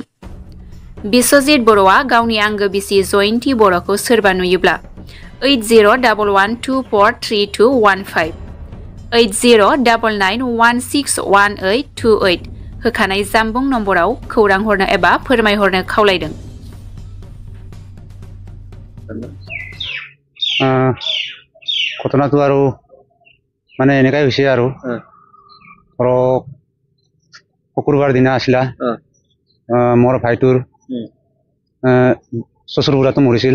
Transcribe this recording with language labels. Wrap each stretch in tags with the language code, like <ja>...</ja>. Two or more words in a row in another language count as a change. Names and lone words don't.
<brx>बिश्वजित बर'आ गावनि आंगो बिसि जयन्ती बर'खौ सोरबा नुयोब्ला 8011243215 8099161828 होखानाय जानबुं नम्बराव खौरां हरनो एबा फोरमायहरनो खावलायदों।</brx> <as>ঘটনাটো আৰু মানে এনেকাই হৈছে আৰু ধৰক শুকুৰবাৰ দিনা আছিলা মোৰ ভাইটোৰ শ্বশুৰ বুঢ়াটো মৰিছিল।</as>